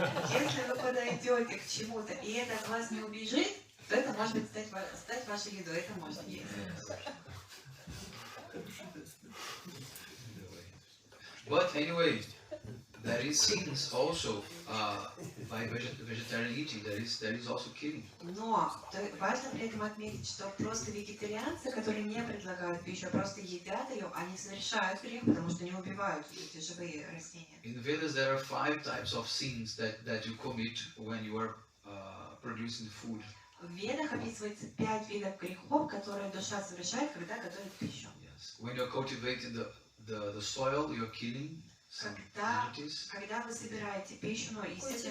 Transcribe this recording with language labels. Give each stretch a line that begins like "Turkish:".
Russian: Если вы подойдете к чему-то, и это от вас не убежит, то это может быть стать вашей едой, это можно есть.
English: But anyway, there is sins also by vegetarian eating. There is also killing.
Russian: Но важно при этом отметить, что просто вегетарианцы, которые не предлагают пищу, а просто едят ее, они совершают грех, потому что не убивают эти живые растения.
English: In Vedas, there are 5 types of sins that you commit when you are producing food.
Russian: В Ведах описывается 5 видов грехов, которые душа совершает, когда готовит пищу.
English: Yes. When you're cultivating the soil, you're killing some entities.
Russian: Когда вы собираете пищу, ну, естественно,